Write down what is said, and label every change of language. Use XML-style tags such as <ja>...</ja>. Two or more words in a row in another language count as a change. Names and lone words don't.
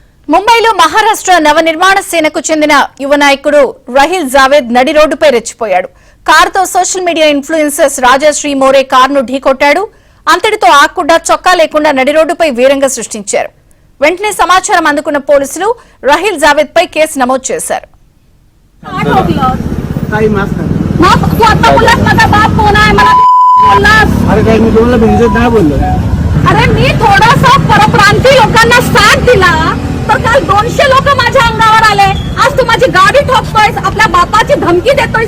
<te>ముంబైలో మహారాష్ట్ర నవనిర్మాణ సేనకు చెందిన యువ నాయకుడు రహిల్ జావేద్ నడి రోడ్డుపై రెచ్చిపోయాడు. కారుతో సోషల్ మీడియా ఇన్ఫ్లుయెన్సర్స్ రాజశ్రీ మోరే కారును ఢీకొట్టాడు. అంతటితో ఆకుండా చొక్కా లేకుండా నడి రోడ్డుపై వీరంగా సృష్టించారు. వెంటనే సమాచారం అందుకున్న పోలీసులు రహిల్ జావేద్ పై కేసు నమోదు చేశారు.</te> <mr>अरे मी थोडासा परप्रांतीय लोकांना साथ दिला तर काल 200 लोक माझ्या अंगावर आले. आज तू माझी गाडी ठोकतोयस, आपल्या बापाची धमकी देतोयस.</mr>